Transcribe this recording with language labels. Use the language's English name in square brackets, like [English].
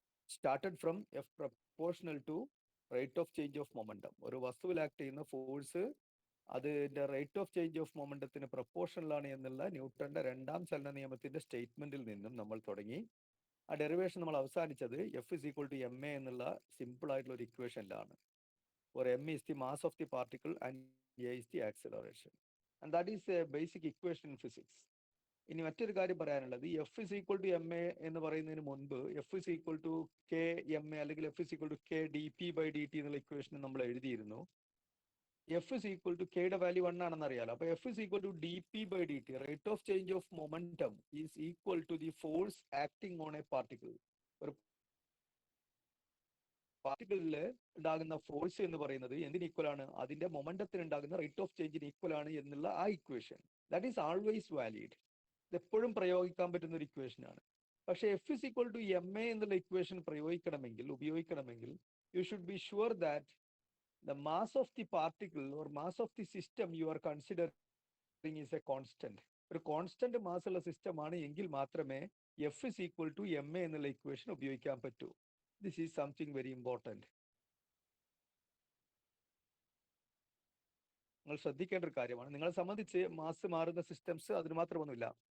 [English] Started from F proportional to rate of change of momentum. [Malayalam] ഒരു വസ്തുവിൽ act ചെയ്യുന്ന force അതിന്റെ റേറ്റ് ഓഫ് ചേഞ്ച് ഓഫ് മൊമെന്റത്തിന് പ്രപ്പോർഷണലാണ് എന്നുള്ള ന്യൂട്ടന്റെ രണ്ടാം ചലന നിയമത്തിന്റെ സ്റ്റേറ്റ്മെന്റിൽ നിന്നും നമ്മൾ തുടങ്ങി. ആ ഡെറിവേഷൻ നമ്മൾ അവസാനിച്ചത് F is equal to M A എന്നുള്ള സിമ്പിൾ ആയിട്ടുള്ള ഒരു ഇക്വേഷനിലാണ്. [English] or m is the mass of the particle and a is the acceleration, and that is a basic equation in physics. [Malayalam] ഇനി മറ്റൊരു കാര്യം പറയാനുള്ളത്, F is equal to M A എന്ന് പറയുന്നതിന് മുൻപ് F is equal to K M A അല്ലെങ്കിൽ F is equal to K D P by D T എന്നുള്ള equation നമ്മൾ എഴുതിയിരുന്നു. എഫ് ഇസ് ഈക്വൽ ടു കെയുടെ വാല്യൂ 1 ആണെന്ന് അറിയാലോ. അപ്പൊ F is equal to D P by D T, [English] Rate of change of momentum is equal to the force acting on a particle. [Malayalam] ഒരു പാർട്ടിക്കിളിൽ ഉണ്ടാകുന്ന force എന്ന് പറയുന്നത് എന്തിന് ഈക്വൽ ആണ്? അതിന്റെ മൊമെന്റത്തിന് ഉണ്ടാകുന്ന റേറ്റ് ഓഫ് ചേഞ്ചിന് ഈക്വൽ ആണ് എന്നുള്ള ആ equation, [English] That is always valid. [Malayalam] ഇത് എപ്പോഴും പ്രയോഗിക്കാൻ പറ്റുന്ന ഒരു ഇക്വേഷൻ ആണ്. പക്ഷെ F is equal to M A എന്നുള്ള ഇക്വേഷൻ ഉപയോഗിക്കണമെങ്കിൽ [English] You should be sure that the mass of the particle or mass of the system you are considering is a constant. [Malayalam] ഒരു കോൺസ്റ്റന്റ് മാസ് ഉള്ള system ആണ് എങ്കിൽ മാത്രമേ F is equal to M A എന്നുള്ള equation ഉപയോഗിക്കാൻ പറ്റൂ. [English] This is something very important. [Malayalam] നിങ്ങൾ ശ്രദ്ധിക്കേണ്ട ഒരു കാര്യമാണ്. നിങ്ങളെ സംബന്ധിച്ച് മാസ് മാറുന്ന സിസ്റ്റംസ് അതിന് മാത്രമൊന്നുമില്ല.